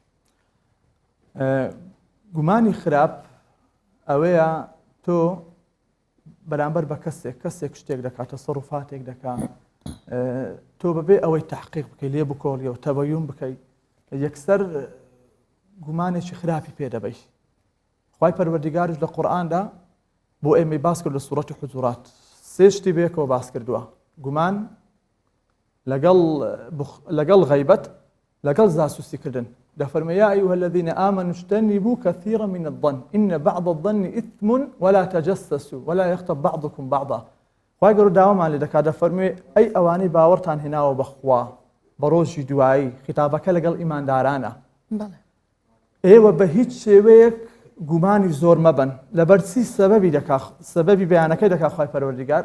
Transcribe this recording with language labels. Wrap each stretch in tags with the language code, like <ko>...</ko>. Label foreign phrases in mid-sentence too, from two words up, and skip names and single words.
<ckb>گومانی خراپ ئەوەیە تۆ بەرامبەر بە کەسێک شتێک دەکات تەسەڕوفاتێک دەکات تۆ بەبێ ئەوەی تحقیق بکەی لێ بکۆڵیەوە تەبەیون بکەی یەکسەر گومانێکی خراپی پێ دەبەی خوای پەروەردیگاریش لە قورئاندا بۆ ئێمەی باس کرد لە سوورەتی حوجورات سێ شتی بێکەوە باس کردووە گومان لەگەڵ غەیبەت لەگەڵ جاسوسیکردن دەفەرمێ</ckb> <ar>یا ئەیها الذین آمنوا اجتنبوا كثيرا من الظن إن بعض الظن إثم ولا تجسسوا ولا يغتب بعضكم بعضا</ar> <ckb>خوای گەورە داوامان لێ دەکات دەفەرمێ ئەی ئەوانەی باوەڕتان هێناوە بەخوا بە ڕۆژی دوایی خیتابەکە لەگەڵ ئیماندارانە ئێوە بە هیچ شێوەیەک گومانی زۆر مەبن لەبەرچی سەبەبی بەیانەکەی دەکات خوای پەروەردیگار</ckb>